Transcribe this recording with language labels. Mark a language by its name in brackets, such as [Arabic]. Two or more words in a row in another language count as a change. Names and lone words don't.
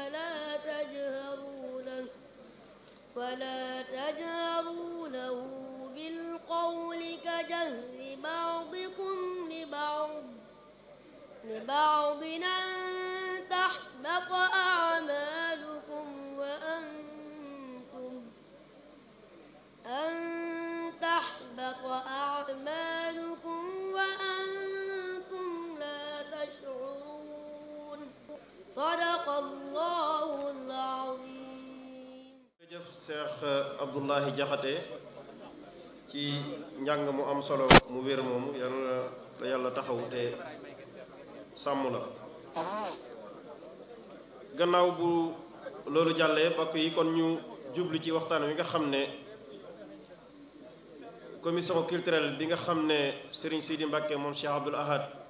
[Arabic] ولا تجهروا له بالقول كجهر بعضكم لبعض أن تحبط أعمالكم وأنتم لا تشعرون. صدق الله العظيم. [Wolof] jërëjëf Cheikh Abdullahi Jaxate ci njàng mu am solo mu wér moomu, yàlla taxaw te sàmm la. gannaaw bu loolu jàllee bokk yi, kon ñu jublu ci waxtaan wi nga xam ne [French] commission culturelle [Wolof] bi nga xam ne Serigne Sidi Mbacke moom Cheikh Abdoul Ahad